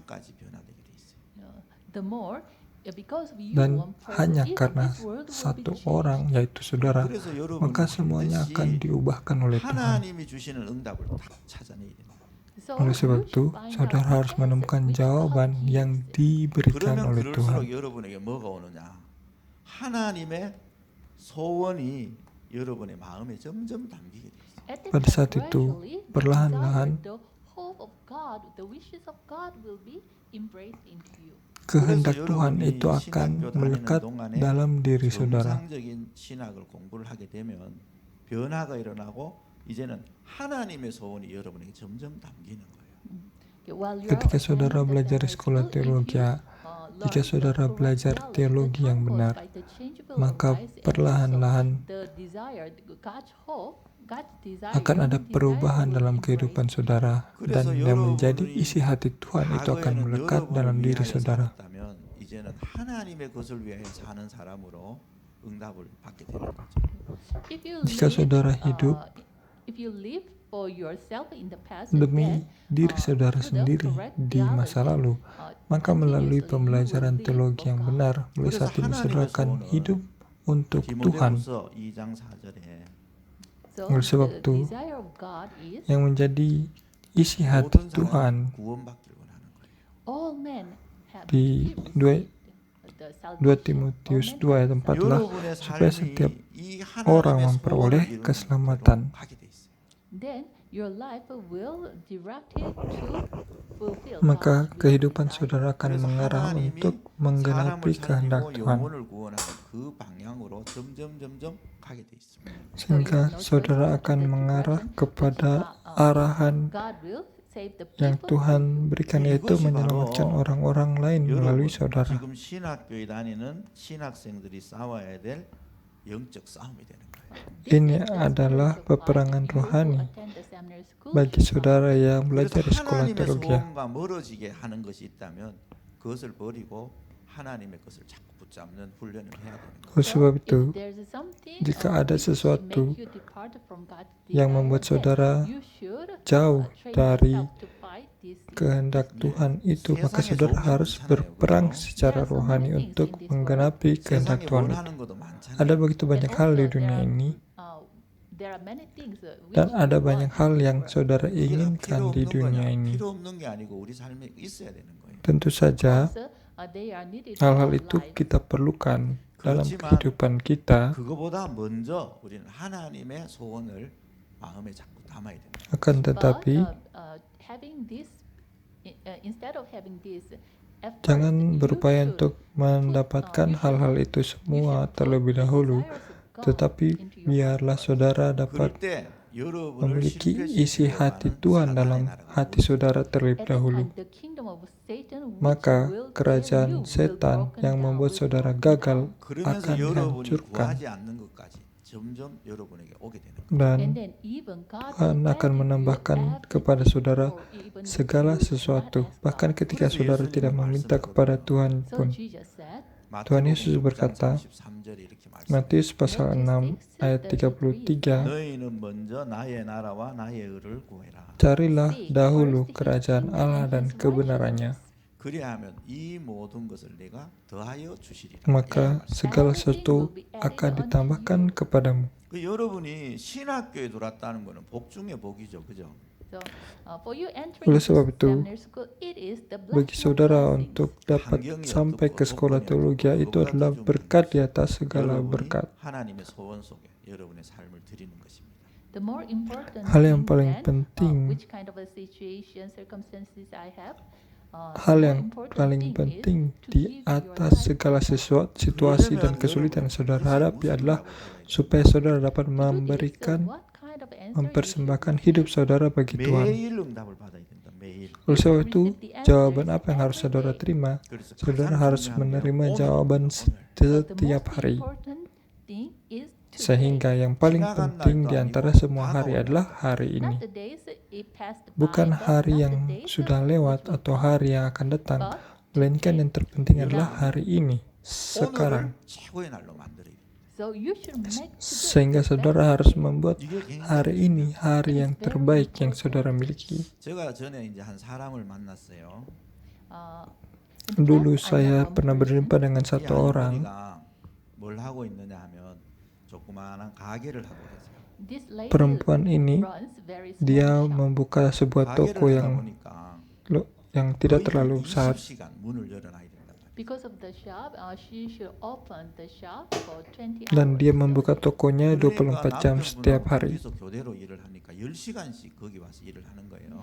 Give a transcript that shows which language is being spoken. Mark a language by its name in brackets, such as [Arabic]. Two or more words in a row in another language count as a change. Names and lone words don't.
[Indonesian] Dan hanya karena satu orang, yaitu saudara, maka semuanya akan diubahkan oleh Tuhan. Oleh sebab itu, saudara harus menemukan jawaban yang diberikan oleh Tuhan. [Korean] 여러분에게 뭐가 오느냐? 하나님의 소원이 여러분의 마음에 점점 담기게 돼 있어요. [Indonesian] Pada saat itu, perlahan-lahan kehendak Tuhan itu akan melekat dalam diri saudara. [Korean] 정상적인 신학을 공부를 하게 되면 변화가 일어나고 이제는 하나님의 소원이 여러분에게 점점 담기는 거예요. [Indonesian] Ketika saudara belajar di sekolah teologi, jika saudara belajar teologi yang benar, maka perlahan-lahan akan ada perubahan dalam kehidupan saudara, dan yang menjadi isi hati Tuhan itu akan melekat dalam diri saudara. [Korean] 이제는 하나님의 것을 위하여 사는 사람으로 응답을 받게 되는 거죠. [Indonesian] Jika saudara hidup [English] for yourself in the past, [Indonesian] demi [English] then, [Indonesian] diri saudara [English] through the [Indonesian] sendiri [English] correct [Indonesian] di masa [English] theology, [Indonesian] lalu, maka melalui [English] continuously you [Indonesian] pembelajaran [English] will live [Indonesian] teologi [English] for [Indonesian] yang [English] God. [Indonesian] benar, mulai [Korean] 그래서 [Indonesian] saat ini saudara [Korean] 하나님의 [Indonesian] akan [Korean] 소원을 [Indonesian] hidup untuk Tuhan. [Korean] 디모데후서 2장 4절에 [English] So [Indonesian] Oleh sebab [English] the [Indonesian] itu, [English] desire of God is [Indonesian] yang menjadi isi hati [Korean] 모든 [Indonesian] Tuhan [Korean] 사람이 구원받기를 원하는 거예요. [English] all men have [Indonesian] di [English] received 2 the 2 salvation. [Indonesian] Timotius [English] All men [Indonesian] 2 ayat [English] have [Indonesian] 4 adalah [Korean] 여러분의 [Indonesian] supaya [Korean] 삶이 [Indonesian] setiap [Korean] 이 [Indonesian] orang [Korean] 하나님의 [Indonesian] memperoleh [Korean] 소원을 이루는 [Indonesian] keselamatan. [Korean] 대로 가게 돼 있어요. [English] Then your life will direct it to fulfill [Indonesian] Maka [English] God's will [Indonesian] kehidupan [English] and desire. [Indonesian] saudara akan [Korean] 그래서 [Indonesian] mengarah [Korean] 하나님이 [Indonesian] untuk menggenapi [Korean] 사람을 [Indonesian] kehendak [Korean] 살리고 [Indonesian] Tuhan, [Korean] 영혼을 구원하는 그 방향으로 점점 가게 돼 있습니다. [Indonesian] sehingga saudara akan mengarah kepada arahan [English] God will save the [Indonesian] yang [English] people [Indonesian] Tuhan berikan, yaitu [Korean] 이것이 [Indonesian] menyelamatkan [Korean] 바로 [Indonesian] orang-orang lain melalui [Korean] 여러분 [Indonesian] saudara. [Korean] 지금 신학교에 다니는 신학생들이 싸워야 될 영적 싸움이 되는 거예요. [Indonesian] Ini adalah peperangan rohani bagi saudara yang belajar di [Korean] 그래서 [Indonesian] sekolah [Korean] 하나님의 [Indonesian] teologi. [Korean] 소원과 멀어지게 하는 것이 있다면 그것을 버리고 하나님의 것을 자꾸 붙잡는 훈련을 해야 되는 거예요. [Indonesian] Oleh sebab itu, jika ada sesuatu yang membuat saudara jauh dari kehendak Tuhan itu, maka saudara harus berperang secara rohani untuk menggenapi kehendak [Korean] 세상에 [Indonesian] Tuhan itu. [Korean] 원하는 것도 많잖아요. [Indonesian] Ada begitu banyak hal di dunia ini, dan ada banyak hal yang saudara [Korean] 그게 다 [Indonesian] inginkan [Korean] 필요 [Indonesian] di [Korean] 없는 [Indonesian] dunia [Korean] 거냐? [Indonesian] ini. [Korean] 필요 없는 게 아니고 우리 삶에 있어야 되는 거예요. [Indonesian] Tentu saja hal-hal itu kita perlukan dalam [Korean] 그렇지만 [Indonesian] kehidupan kita. [Korean] 그거보다 먼저 우리는 하나님의 소원을 마음에 자꾸 담아야 됩니다. [Indonesian] Akan tetapi, jangan berupaya untuk mendapatkan hal-hal itu semua terlebih dahulu, tetapi biarlah saudara dapat [Korean] 그럴 때 여러분을 [Indonesian] memiliki [Korean] 실패시키려고 [Indonesian] isi hati [Korean] 하는 [Indonesian] Tuhan [Korean] 사단의 [Indonesian] dalam [Korean] 나라가 [Indonesian] hati saudara terlebih dahulu. Maka kerajaan setan yang membuat saudara gagal [Korean] 그러면서 [Indonesian] akan [Korean] 여러분이 [Indonesian] dihancurkan, [Korean] 구하지 않는 것까지 점점 여러분에게 오게 되는 거예요. [Indonesian] dan Tuhan akan menambahkan kepada saudara segala sesuatu, bahkan ketika saudara tidak meminta kepada Tuhan pun. Tuhan Yesus berkata, Matius pasal 6 ayat 33, [Korean] 너희는 먼저 나의 나라와 나의 의를 구해라. [Indonesian] carilah dahulu kerajaan Allah dan kebenarannya, [Korean] 그리하면 이 모든 것을 내가 더하여 주시리라. [Indonesian] maka segala sesuatu akan ditambahkan kepadamu. [Korean] 그 여러분이 신학교에 들어왔다는 거는 복 중에 복이죠, 그죠? [Indonesian] Oleh sebab itu, bagi saudara untuk dapat sampai ke sekolah teologi itu adalah berkat di atas segala [Korean] 여러분이 [Indonesian] berkat. [Korean] 하나님의 소원 속에 여러분의 삶을 드리는 것입니다. [Indonesian] Hal yang paling penting, hal yang paling penting di atas segala sesuatu, situasi dan kesulitan yang saudara hadapi adalah supaya saudara dapat mempersembahkan hidup saudara bagi Tuhan. [Korean] 매일 응답을 받아야 된다. 매일. [Indonesian] Oleh sebab itu, jawaban apa yang harus saudara terima? [Korean] 그래서 [Indonesian] Saudara [Korean] 가장 [Indonesian] harus [Korean] 중요한 게 [Indonesian] menerima [Korean] 오늘, [Indonesian] jawaban setiap hari. Sehingga yang paling penting di antara semua hari adalah hari ini. Bukan hari yang sudah lewat atau hari yang akan datang, melainkan yang terpenting adalah hari ini, sekarang. [Korean] 오늘을 최고의 날로 만들어야 돼. [Indonesian] Sehingga saudara harus membuat [Korean] 이게 굉장히 [Indonesian] hari ini hari yang terbaik yang saudara miliki. [Korean] 제가 전에 이제 한 사람을 만났어요. [Indonesian] Dulu saya pernah berjumpa dengan [Korean] 이 [Indonesian] satu orang. [Korean] 할머니가 뭘 하고 있느냐 하면 조그마한 가게를 하고 계세요. [Indonesian] Perempuan ini, dia membuka sebuah toko [Korean] 가게를 하다 [Indonesian] yang [Korean] 보니까 [Indonesian] tidak [Korean] 거의 [Indonesian] terlalu besar. [Korean] 20시간 문을 열어놔야 된다. [English] Because of the shop, she should open the shop for 20 [Indonesian] Dan dia [English] hours. [Indonesian] membuka tokonya 24 jam setiap hari. [Korean] 둘이서 교대로 일을 하니까 10시간씩 거기 와서 일을 하는 거예요.